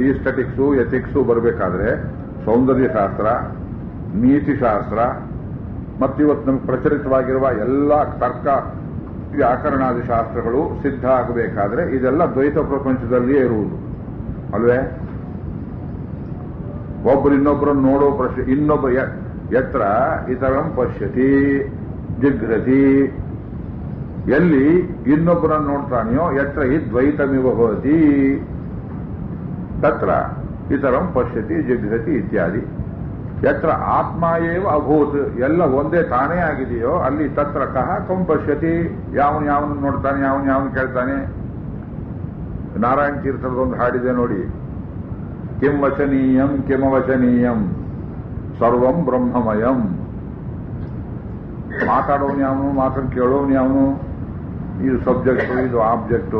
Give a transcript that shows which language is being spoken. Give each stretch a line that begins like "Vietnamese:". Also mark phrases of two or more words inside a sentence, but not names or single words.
Kannada: ಇದರಿಂದ ಈ
English: aesthetics ethics
Kannada: ಬರಬೇಕಾದ್ರೆ ಸೌಂದರ್ಯಶಾಸ್ತ್ರ, ನೀತಿಶಾಸ್ತ್ರ, ಮತ್ತಿವತ್ತು ನಮಗೆ ಪ್ರಚಲಿತವಾಗಿರುವ ಎಲ್ಲ ತರ್ಕ ವ್ಯಾಕರಣಾದಿ ಶಾಸ್ತ್ರಗಳು ಸಿದ್ಧ ಆಗಬೇಕಾದ್ರೆ ಇದೆಲ್ಲ ದ್ವೈತ ಪ್ರಪಂಚದಲ್ಲಿಯೇ ಇರುವುದು ಅಲ್ವೇ? ಒಬ್ಬರು ಇನ್ನೊಬ್ಬರನ್ನು ನೋಡೋ ಪ್ರಶ್ನೆ, ಇನ್ನೊಬ್ಬ
Sanskrit: ಯತ್ರ ಇತರಂ ಪಶ್ಯತಿ ಜಿಘ್ರತಿ,
Kannada: ಎಲ್ಲಿ ಇನ್ನೊಬ್ಬರನ್ನು ನೋಡ್ತಾನೆಯೋ
Sanskrit: ಯತ್ರ ಹಿ ದ್ವೈತಮಿವ ಭವತಿ ತತ್ರ ಇತರಂ ಪಶ್ಯತಿ ಜಿಘ್ರತಿ ಇತ್ಯಾದಿ. ಯತ್ರ ಆತ್ಮ ಏವ ಅಭೂತ್,
Kannada: ಎಲ್ಲ ಒಂದೇ ತಾನೇ ಆಗಿದೆಯೋ ಅಲ್ಲಿ
Sanskrit: ತತ್ರ ಕಹ ಕಂ ಪಶ್ಯತಿ,
Kannada: ಯಾವನು ನೋಡ್ತಾನೆ, ಯಾವನು ಕೇಳ್ತಾನೆ. ನಾರಾಯಣ ತೀರ್ಥರದೊಂದು ಹಾಡಿದೆ ನೋಡಿ,
Sanskrit: ಕಿಂ ವಚನೀಯಂ ಕಿಮವಚನೀಯಂ ಸರ್ವಂ ಬ್ರಹ್ಮಮಯಂ.
Kannada: ಮಾತಾಡೋನು ಯಾವನು, ಮಾತನ್ನು ಕೇಳೋನು ಯಾವನು, ಇದು ಸಬ್ಜೆಕ್ಟು, ಇದು ಆಬ್ಜೆಕ್ಟು.